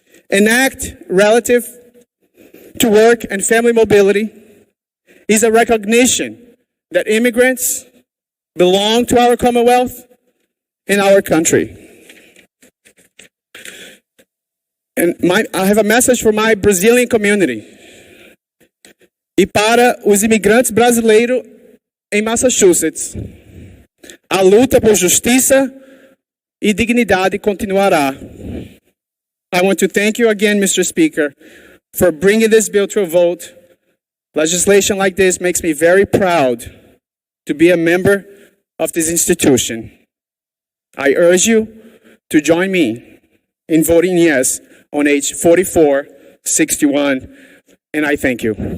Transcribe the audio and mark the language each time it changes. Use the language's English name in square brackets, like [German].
[English] An act relative to work and family mobility is a recognition that immigrants belong to our Commonwealth and our country. And I have a message for my Brazilian community. [Portuguese] E para os imigrantes brasileiros em Massachusetts, a luta por justiça e dignidade continuará. [English] I want to thank you again, Mr. Speaker, for bringing this bill to a vote. Legislation like this makes me very proud to be a member of this institution. I urge you to join me in voting yes on H 4461, and I thank you.